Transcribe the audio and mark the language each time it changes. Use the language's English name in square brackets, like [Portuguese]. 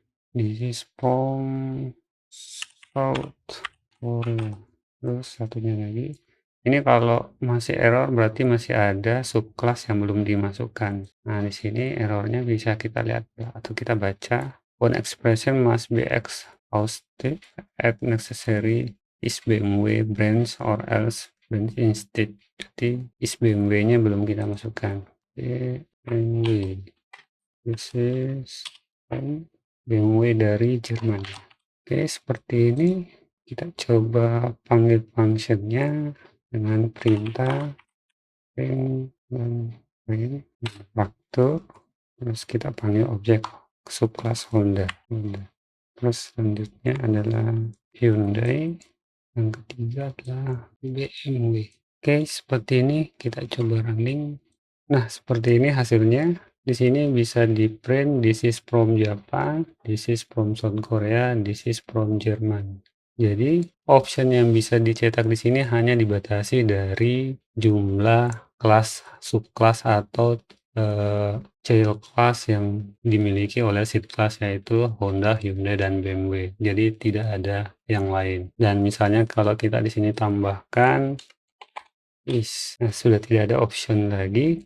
[English] This is from South Korea. [Indonesian] Terus satunya lagi. Ini kalau masih error berarti masih ada subclass yang belum dimasukkan. Nah, di sini errornya bisa kita lihat atau kita baca. [English] One expression must be exhausted at necessary is BMW branch or else branch instead. [Indonesian] Jadi is BMW-nya belum kita masukkan. BMW. [English] This is BMW [Indonesian] dari Jerman. Oke, seperti ini. Kita coba panggil functionnya dengan perintah print dan manufaktur. Terus kita panggil objek subclass Honda. Terus selanjutnya adalah Hyundai. Yang ketiga adalah BMW. Oke, seperti ini kita coba running. Nah, seperti ini hasilnya. Di sini bisa di print [English] this is from Japan, this is from South Korea, this is from Jerman. [Indonesian] Jadi option yang bisa dicetak di sini hanya dibatasi dari jumlah kelas, subkelas atau child class yang dimiliki oleh shield class, yaitu Honda, Hyundai, dan BMW. Jadi tidak ada yang lain. Dan misalnya kalau kita di sini tambahkan nah, sudah tidak ada option lagi.